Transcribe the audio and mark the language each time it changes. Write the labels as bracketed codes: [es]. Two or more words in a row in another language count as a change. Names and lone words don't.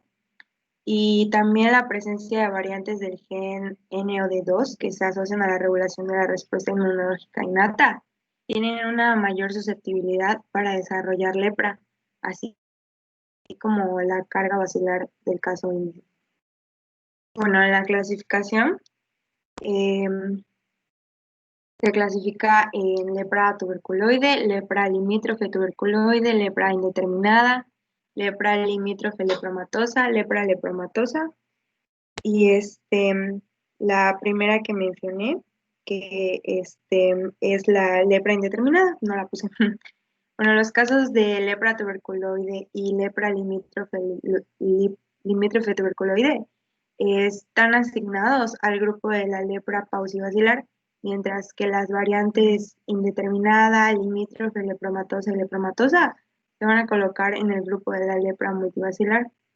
[es] Y también la presencia de variantes del gen NOD2 que se asocian a la regulación de la respuesta inmunológica innata tienen una mayor susceptibilidad para desarrollar lepra, así como la carga basilar del caso indio. Bueno, en la clasificación se clasifica en lepra tuberculoide, lepra limítrofe tuberculoide, lepra indeterminada, lepra limítrofe lepromatosa, lepra lepromatosa. Y la primera que mencioné, que es la lepra indeterminada, no la puse. Bueno, los casos de lepra tuberculoide y lepra limítrofe tuberculoide están asignados al grupo de la lepra paucibacilar, mientras que las variantes indeterminada, limítrofe, lepromatosa y lepromatosa se van a colocar en el grupo de la lepra multibacilar.